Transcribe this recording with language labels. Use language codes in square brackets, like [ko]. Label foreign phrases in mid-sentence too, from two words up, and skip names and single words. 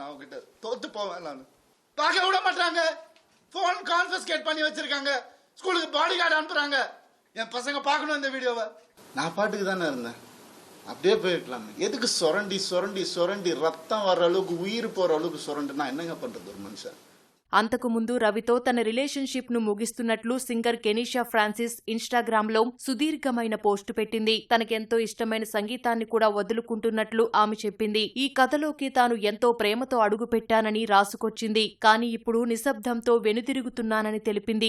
[ta] நான் அவன்கிட்ட தோத்து போவேன். நான் பார்க்க விட மாட்டாங்க. [en] phone confiscate [ta] பண்ணி வச்சிருக்காங்க. ஸ்கூலுக்கு [en] body guard [ta] அனுப்புறாங்க. என் பசங்க பார்க்கணும் இந்த வீடியோவை. நான் பாட்டுக்கு தானே இருந்தேன். அப்படியே போயிருக்கலாமே. எதுக்கு சுரண்டி சுரண்டி சுரண்டி ரத்தம் வர்ற அளவுக்கு, உயிர் போற அளவுக்கு சுரண்டுனா என்னங்க பண்றது ஒரு மனுஷன்? [te] అంతకుముందు రవితో తన రిలేషన్షిప్ ను ముగిస్తున్నట్లు సింగర్ కెనీషా ఫ్రాన్సిస్ ఇన్స్టాగ్రామ్ లో సుదీర్ఘమైన పోస్టు పెట్టింది. తనకెంతో ఇష్టమైన సంగీతాన్ని కూడా వదులుకుంటున్నట్లు ఆమె చెప్పింది. ఈ కథలోకి తాను ఎంతో ప్రేమతో అడుగుపెట్టానని రాసుకొచ్చింది. కానీ ఇప్పుడు నిశ్శబ్దంతో వెనుతిరుగుతున్నానని తెలిపింది.